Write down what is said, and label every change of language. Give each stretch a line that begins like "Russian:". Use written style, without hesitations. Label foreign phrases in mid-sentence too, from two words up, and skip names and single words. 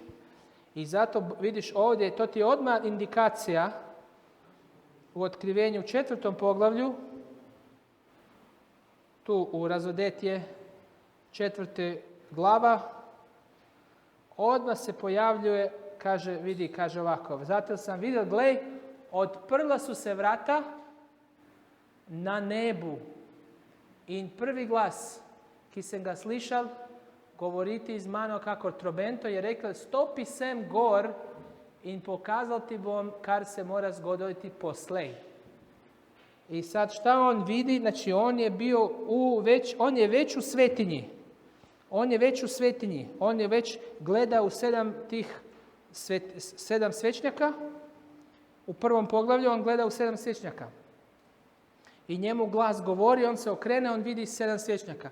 Croatian: I zato vidiš ovdje, to ti je odmah indikacija u otkrivenju 4. poglavlju, tu u Razodetje 4. glava, odmah se pojavljuje, kaže ovako, zato sam vidio,
Slovenian: glej, odprla su se vrata na nebu in prvi glas, ki sem ga slišal, govoriti iz mano kakor trobento, je rekel, stopi sem gor in pokazal ti bom, kar se mora zgoditi poslej.
Croatian: I sad šta on vidi? Znači on je već u svetinji. On je već gleda u 7 svečnjaka. U 1. poglavlju on gleda u 7 svečnjaka. I njemu glas govori, on se okrene, on vidi 7 svečnjaka.